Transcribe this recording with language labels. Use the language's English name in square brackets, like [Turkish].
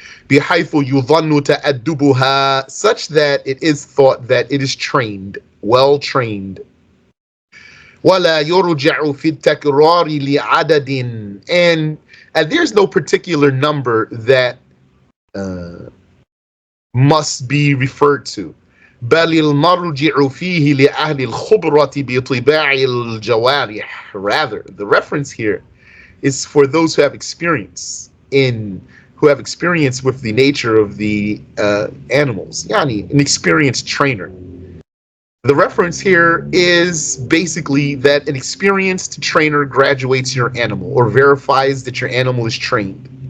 [Arabic] بِحَيْثُ يُظَنُّ تَأَدُّبُهَا, [English] such that it is thought that it is trained, well trained. [Arabic] وَلَا يُرْجَعُ فِي التَّكْرَارِ لِعَدَدٍ. [English] And there's no particular number that must be referred to. [Arabic] بل المرجع فيه لأهل الخبرة بطباع الجوارح. [English] Rather, the reference here is for those who have experience with the nature of the animals. Yani, an experienced trainer. The reference here is basically that an experienced trainer graduates your animal or verifies that your animal is trained.